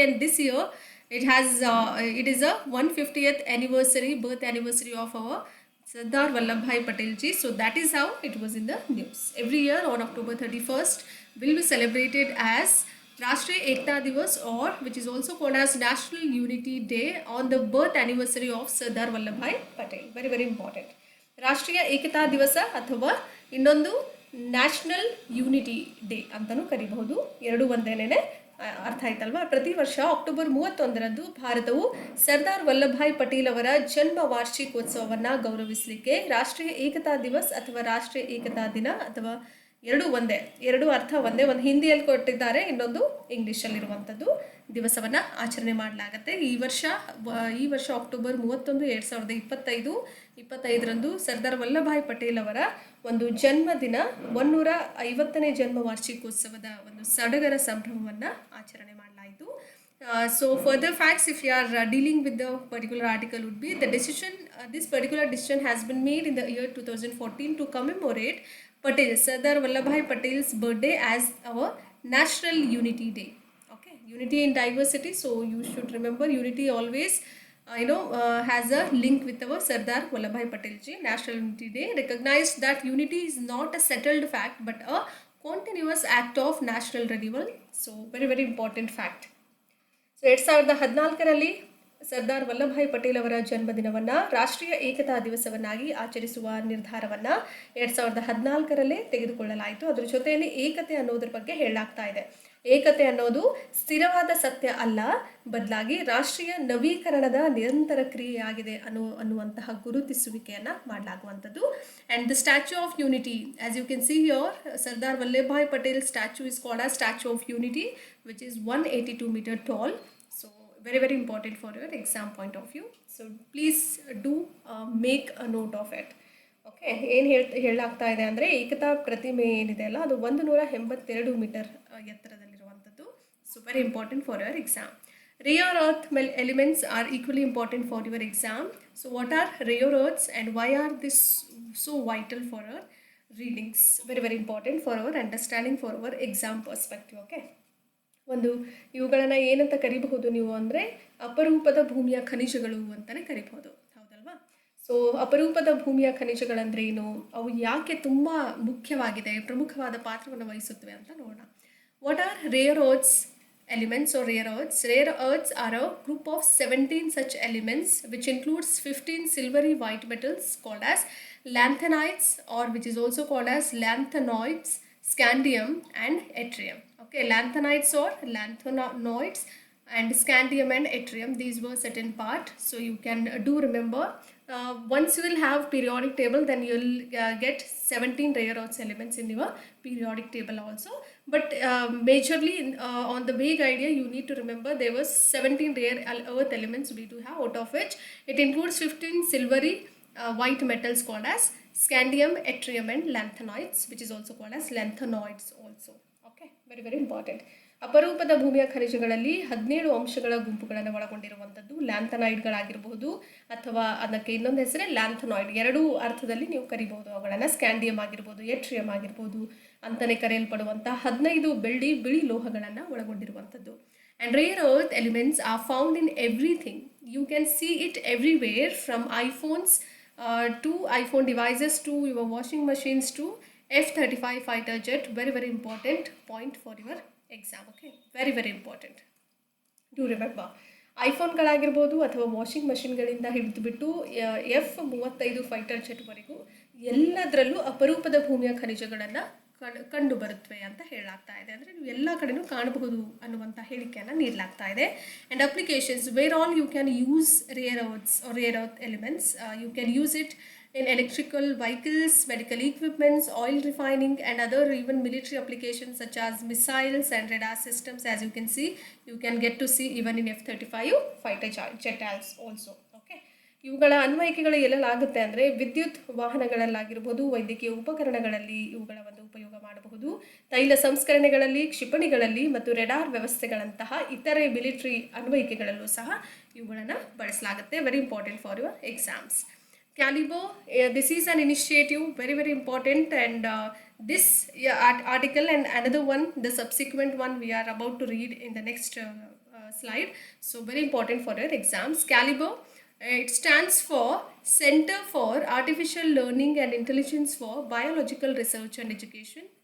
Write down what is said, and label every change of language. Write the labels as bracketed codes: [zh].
[en] And this year, it is a 150th anniversary, birth anniversary of our Sardar Vallabhbhai Patel ji. So that is how it was in the news. Every year on October 31st will be celebrated as Rashtriya Ekta Divas, or which is also called as National Unity Day, on the birth anniversary of Sardar Vallabhbhai Patel. Very, very important. [kn] ರಾಷ್ಟ್ರೀಯ ಏಕತಾ ದಿವಸ ಅಥವಾ ಇನ್ನೊಂದು national unity day ಅಂತಲೂ ಕರಿಬಹುದು. ಎರಡು ಒಂದೇನೆ ಅರ್ಥ ಆಯ್ತಲ್ವಾ. ಪ್ರತಿ ವರ್ಷ ಅಕ್ಟೋಬರ್ 31ರಂದು ಭಾರತವು ಸರ್ದಾರ್ ವಲ್ಲಭಾಯ್ ಪಟೇಲ್ ಅವರ ಜನ್ಮ ವಾರ್ಷಿಕೋತ್ಸವವನ್ನು ಗೌರವಿಸಲಿಕ್ಕೆ ರಾಷ್ಟ್ರೀಯ ಏಕತಾ ದಿವಸ್ ಅಥವಾ ರಾಷ್ಟ್ರೀಯ ಏಕತಾ ದಿನ ಅಥವಾ ಎರಡು ಅರ್ಥ ಒಂದೇ. ಒಂದು ಹಿಂದಿಯಲ್ಲಿ ಕೊಟ್ಟಿದ್ದಾರೆ, ಇನ್ನೊಂದು ಇಂಗ್ಲೀಷಲ್ಲಿರುವಂಥದ್ದು ದಿವಸವನ್ನು ಆಚರಣೆ ಮಾಡಲಾಗುತ್ತೆ. ಈ ವರ್ಷ ಅಕ್ಟೋಬರ್ 31, 2025ರಂದು ಸರ್ದಾರ್ ವಲ್ಲಭಾಯ್ ಪಟೇಲ್ ಅವರ ಒಂದು ಜನ್ಮದಿನ 150ನೇ ಜನ್ಮ ವಾರ್ಷಿಕೋತ್ಸವದ ಒಂದು ಸಡಗರ ಸಂಭ್ರಮವನ್ನು ಆಚರಣೆ ಮಾಡಲಾಯಿತು. [en] So further facts, if you are dealing with the particular article, would be the decision, this particular decision has been made in the year 2014 to commemorate Sardar Vallabhbhai Patel's birthday as our National Unity Day. Okay, unity in diversity. So you should remember, unity always has a link with our Sardar Vallabhbhai Patel ji. National Unity Day recognized that unity is not a settled fact but a continuous act of national renewal. So very, very important fact. [kn] So 2014ರಲ್ಲಿ Sardar Vallabhbhai Patel ಅವರ ಜನ್ಮದಿನವನ್ನು ರಾಷ್ಟ್ರೀಯ ಏಕತಾ ದಿವಸವನ್ನಾಗಿ ಆಚರಿಸುವ ನಿರ್ಧಾರವನ್ನು 2014ರಲ್ಲೇ ತೆಗೆದುಕೊಳ್ಳಲಾಯಿತು. ಅದರ ಜೊತೆಯಲ್ಲಿ ಏಕತೆ ಅನ್ನೋದ್ರ ಬಗ್ಗೆ ಹೇಳಲಾಗ್ತಾ ಇದೆ. ಏಕತೆ ಅನ್ನೋದು ಸ್ಥಿರವಾದ ಸತ್ಯ ಅಲ್ಲ, ಬದಲಾಗಿ ರಾಷ್ಟ್ರೀಯ ನವೀಕರಣದ ನಿರಂತರ ಕ್ರಿಯೆಯಾಗಿದೆ ಅನ್ನುವಂತಹ ಗುರುತಿಸುವಿಕೆಯನ್ನು ಮಾಡಲಾಗುವಂಥದ್ದು. [en] And the Statue of Unity, as you can see here, Sardar Vallabhbhai Patel statue is called as Statue of Unity, which is 182 meter tall. So very, very important for your exam point of view. So please do make a note of it. [kn] Okay, ಏನು ಹೇಳಲಾಗ್ತಾ ಇದೆ ಅಂದರೆ, ಏಕತಾ ಪ್ರತಿಮೆ ಏನಿದೆ ಅಲ್ಲ, ಅದು 182 metre ಎತ್ತರದಲ್ಲಿರುವಂಥದ್ದು. [en] So very important for your exam. Rare earth elements are equally important for your exam. So what are rare earths and why are this so vital for our readings? Very, very important for our understanding, for our exam perspective. [kn] Okay, ಒಂದು ಇವುಗಳನ್ನು ಏನಂತ ಕರಿಬಹುದು ನೀವು ಅಂದರೆ, ಅಪರೂಪದ ಭೂಮಿಯ ಖನಿಜಗಳು ಅಂತಲೇ ಕರಿಬಹುದು, ಹೌದಲ್ವಾ? ಸೊ ಅಪರೂಪದ ಭೂಮಿಯ ಖನಿಜಗಳಂದರೆ ಏನು, ಅವು ಯಾಕೆ ತುಂಬ ಮುಖ್ಯವಾಗಿದೆ, ಪ್ರಮುಖವಾದ ಪಾತ್ರವನ್ನು ವಹಿಸುತ್ತವೆ ಅಂತ ನೋಡೋಣ. [en] What are rare earths elements or rare earths? Rare earths are a group of 17 such elements which includes 15 silvery white metals called as lanthanides, or which is also called as lanthanoids, scandium and yttrium. Okay, lanthanides or lanthanoids and scandium and yttrium, these were certain part. So you can do remember, once you will have periodic table, then you will get 17 rare earth elements in your periodic table also. But majorly on the vague idea, you need to remember there was 17 rare earth elements we do have, out of which it includes 15 silvery white metals called as scandium, yttrium and lanthanoids, which is also called as lanthanoids also. Okay, very, very important. [kn] ಅಪರೂಪದ ಭೂಮಿಯ ಖನಿಜಗಳಲ್ಲಿ 17 ಅಂಶಗಳ ಗುಂಪುಗಳನ್ನು ಒಳಗೊಂಡಿರುವಂಥದ್ದು ಲ್ಯಾಂಥನೈಡ್ಗಳಾಗಿರಬಹುದು, ಅಥವಾ ಅದಕ್ಕೆ ಇನ್ನೊಂದು ಹೆಸರೇ ಲ್ಯಾಂಥನಾಯ್ಡ್. ಎರಡೂ ಅರ್ಥದಲ್ಲಿ ನೀವು ಕರಿಬಹುದು ಅವುಗಳನ್ನು. ಸ್ಕ್ಯಾಂಡಿಯಮ್ ಆಗಿರ್ಬೋದು, ಯಟ್ರಿಯಮ್ ಆಗಿರ್ಬೋದು ಅಂತಲೇ ಕರೆಯಲ್ಪಡುವಂಥ 15 ಬಿಳಿ ಲೋಹಗಳನ್ನು ಒಳಗೊಂಡಿರುವಂಥದ್ದು. [en] And rare earth elements are found in everything. You can see it everywhere, from iPhones to iPhone devices to your washing machines to F-35 fighter jet. Very, very important point for your exam. Okay, very, very important. Do remember. [kn] ಐಫೋನ್ಗಳಾಗಿರ್ಬೋದು ಅಥವಾ washing ಮಷಿನ್ಗಳಿಂದ ಹಿಡಿದುಬಿಟ್ಟು F-35 fighter ಜೆಟ್ವರೆಗೂ ಎಲ್ಲದರಲ್ಲೂ ಅಪರೂಪದ ಭೂಮಿಯ ಖನಿಜಗಳನ್ನು ಕಂಡು ಬರುತ್ತವೆ ಅಂತ ಹೇಳಲಾಗ್ತಾ ಇದೆ. ಅಂದರೆ ನೀವು ಎಲ್ಲ ಕಡೆನೂ ಕಾಣಬಹುದು ಅನ್ನುವಂಥ ಹೇಳಿಕೆಯನ್ನು ನೀಡಲಾಗ್ತಾ ಇದೆ. [en] And applications where all you can use rare earth elements, you can use it in electrical vehicles, medical equipments, oil refining and other even military applications such as missiles and radar systems. As you can see, you can get to see even in F-35 fighter jet also. [kn] Okay, ಇವುಗಳ ಅನ್ವಯಿಕೆಗಳು ಎಲ್ಲೆಲ್ಲಾಗುತ್ತೆ ಅಂದರೆ ವಿದ್ಯುತ್ ವಾಹನಗಳಲ್ಲಾಗಿರ್ಬೋದು, ವೈದ್ಯಕೀಯ ಉಪಕರಣಗಳಲ್ಲಿ ಇವುಗಳ ಒಂದು ಉಪಯೋಗ ಮಾಡಬಹುದು, ತೈಲ ಸಂಸ್ಕರಣೆಗಳಲ್ಲಿ, ಕ್ಷಿಪಣಿಗಳಲ್ಲಿ ಮತ್ತು ರೆಡಾರ್ ವ್ಯವಸ್ಥೆಗಳಂತಹ ಇತರೆ ಮಿಲಿಟರಿ ಅನ್ವಯಿಕೆಗಳಲ್ಲೂ ಸಹ ಇವುಗಳನ್ನು ಬಳಸಲಾಗುತ್ತೆ. [en] Very important for your exams. Caliber, this is an initiative, very important, and this article and another one, the subsequent one we are about to read in the next slide. So very important for your exams. Caliber, it stands for Center for Artificial Learning and Intelligence for Biological Research and Education.